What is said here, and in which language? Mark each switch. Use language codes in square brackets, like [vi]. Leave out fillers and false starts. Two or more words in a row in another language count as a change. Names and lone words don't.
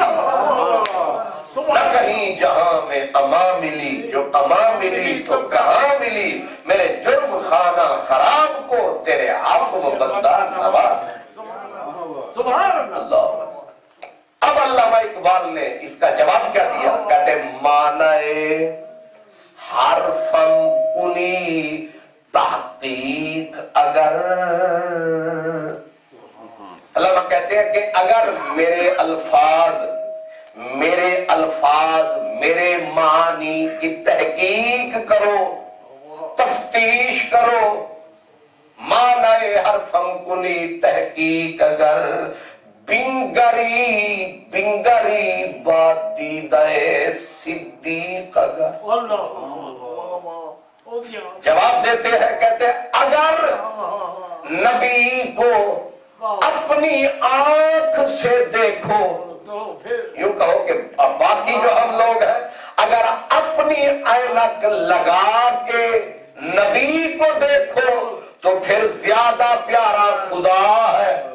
[ur] نہ کہیں جہاں میں اما ملی، جو اما ملی تو کہاں ملی، میرے جرم خانہ خراب کو تیرے عفو بندہ نواز۔ سبحان اللہ۔ اب علامہ اقبال نے اس کا جواب کیا دیا؟ کہتے [fa] معنی حرفم کنی تحقیق اگر، [ur] علامہ کہتے ہیں کہ اگر میرے الفاظ میرے معنی کی تحقیق کرو، تفتیش کرو، [fa] معنی حرفم کنی تحقیق اگر، بنگری بات دیدہ صدیق اگر۔ [ur] جواب دیتے ہیں، کہتے ہیں اگر نبی کو اپنی آنکھ سے دیکھو، یوں کہو کہ باقی جو ہم لوگ ہیں اگر اپنی عینک لگا کے نبی کو دیکھو تو پھر زیادہ پیارا خدا ہے۔